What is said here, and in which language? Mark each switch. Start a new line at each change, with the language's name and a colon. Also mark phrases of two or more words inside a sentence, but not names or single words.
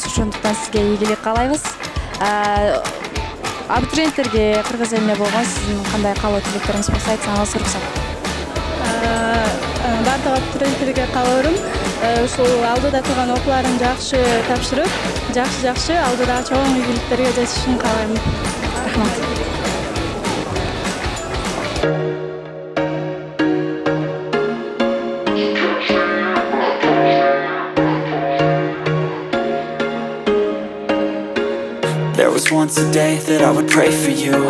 Kyrgyz: Ошондуктан сизге ийгилик каалайбыз. Абитуриенттерге кыргыз элине болгон сиздин кандай каалоо тилектериңиз болсо айтсаңыз уруксат. Бардык абитуриенттерге каалоорум ушул алдыда турган окууларын жакшы тапшырып, жакшы алдыдагы чоң ийгиликтерге жетишин каалайм. Рахмат.
English: There was once a day that I would pray for you.